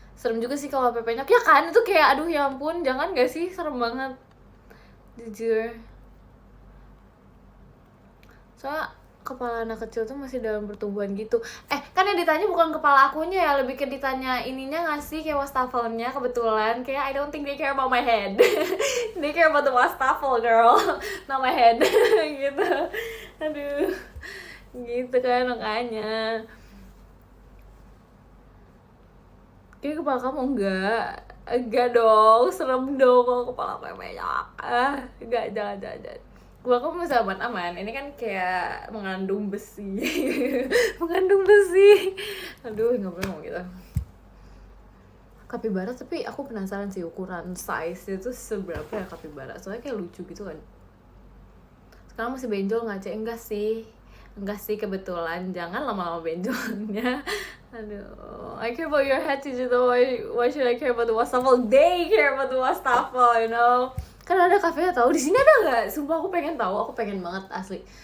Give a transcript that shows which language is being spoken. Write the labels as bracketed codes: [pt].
[id] Serem juga sih kalau pepenyok ya kan, itu kayak aduh ya ampun, jangan gak sih, serem banget jujur. Soalnya kepala anak kecil tuh masih dalam pertumbuhan gitu. Kan yang ditanya bukan kepala akunya ya, lebih ke ditanya ininya gak sih, kayak wastafelnya. Kebetulan kayak [en] I don't think they care about my head. They care about the wastafel girl, not my head. [id] Gitu. Aduh, gitu kan, makanya kayak kepala kamu enggak dong, serem dong kalau kepala aku banyak. Enggak, jangan. Kepala kamu masih aman. Ini kan kayak mengandung besi. Aduh, nggak boleh ngomong gitu. Kapibara, tapi aku penasaran sih ukuran size itu seberapa ya kapibara, soalnya kayak lucu gitu kan. Sekarang masih benjol nggak, Cek? Enggak sih kebetulan, jangan lama-lama benjolnya. Aduh, [en] I care about your head too, why should I care about the wastafel? They care about the wastafel, you know. [id] Kan ada kafenya tahu, di sini ada nggak? Sumpah aku pengen tahu, aku pengen banget asli.